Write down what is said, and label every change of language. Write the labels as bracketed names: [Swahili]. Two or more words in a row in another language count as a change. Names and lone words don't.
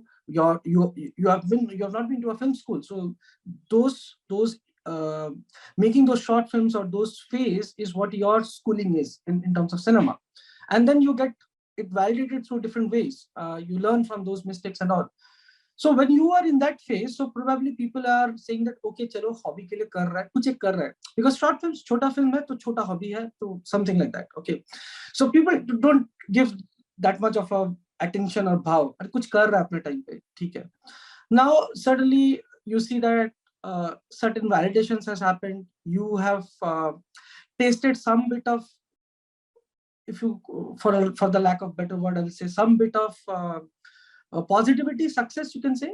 [English] You have not been to a film school, so those making those short films or those phase is what your schooling is in terms of cinema. And then you get it validated through different ways. You learn from those mistakes and all. So when you are in that phase, so probably people are saying that, okay, [Hindi] chalo, hobby ke liye kar raha hai, kuch ek kar raha hai. [English] Because short films, [Hindi] chota film hai, to chota hobby hai, to [English] something like that. Okay. So people don't give that much of a attention or bhav. [Hindi] Aur kuch kar raha hai apne time pe, theek hai. [English] Now, suddenly you see that certain validations has happened. You have tasted some bit of, if you, for the lack of better word, I'll say some bit of positivity, success, you can say.